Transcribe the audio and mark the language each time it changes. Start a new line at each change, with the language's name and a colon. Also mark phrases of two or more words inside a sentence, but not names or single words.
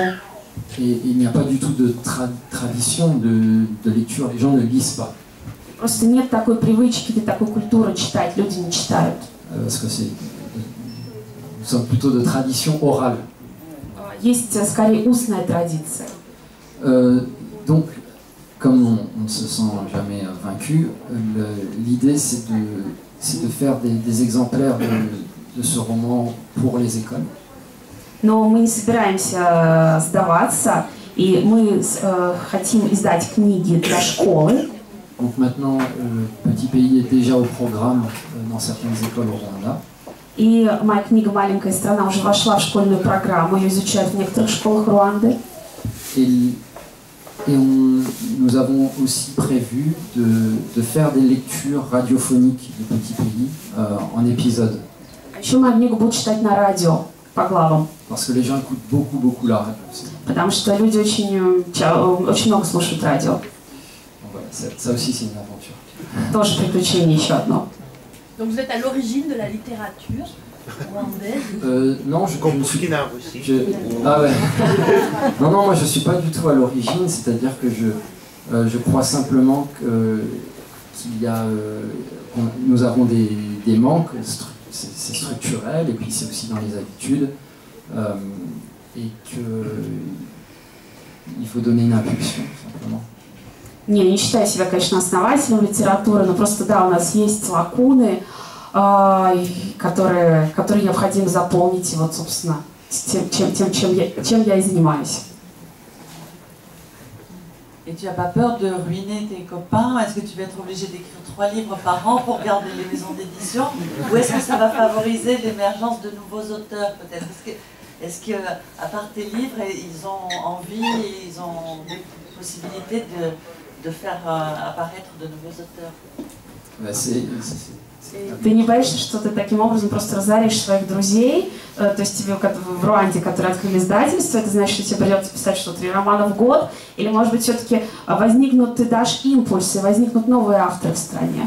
French: Et il n'y a pas du tout de tradition de lecture, les gens ne lisent pas.
Russian: Просто нет такой привычки, или такой культуры читать, люди не читают.
French: Parce que nous sommes plutôt de tradition orale.
Russian: Есть скорее устная традиция.
French: Donc, comme on ne se sent jamais vaincu, l'idée c'est de faire des exemplaires de ce roman pour les écoles.
Russian: Но мы не собираемся сдаваться, и мы хотим издать книги для школы.
French: Donc maintenant, Petit Pays est déjà au programme dans certaines écoles au Rwanda.
Russian: И моя книга «Маленькая страна» уже вошла в школьную программу, ее изучают в некоторых школах Руанды.
French: Nous avons aussi prévu de faire des lectures radiophoniques du Petit Pays en épisodes.
Russian: Еще мою книгу будут читать на радио по главам.
French: Parce que les gens écoutent beaucoup la radio aussi.
Russian: Потому что люди очень много слушают радио.
French: Voilà, ça aussi c'est une aventure.
Russian: Тоже приключение еще одно.
French: Donc vous êtes à l'origine de la littérature rwandaise? Non, ah ouais. Non, moi je suis pas du tout à l'origine, c'est-à-dire que je crois simplement qu'il y a, nous avons des manques, c'est structurel et puis c'est aussi dans les habitudes et qu'il faut donner une impulsion simplement.
Russian: Не считаю себя, конечно, основателем литературы, но просто да, у нас есть лакуны, которые необходимо заполнить, и вот, собственно, чем я и занимаюсь.
French: Et tu n'as pas peur de ruiner tes copains? Est-ce que tu vas être obligé d'écrire 3 livres par an pour garder les maisons d'édition? Ou est-ce que ça va favoriser l'émergence de nouveaux auteurs peut-être? Est-ce que, à part tes livres, ils ont envie, ils ont des possibilités de faire apparaître de nouveaux auteurs?
Russian: Ты не боишься, что ты таким образом просто разоришь своих друзей? То есть тебе в Руанде, которые открыли издательство, это значит, что тебе придется писать что, 3 романа в год? Или, может быть, все-таки ты дашь импульс, и возникнут новые авторы в стране?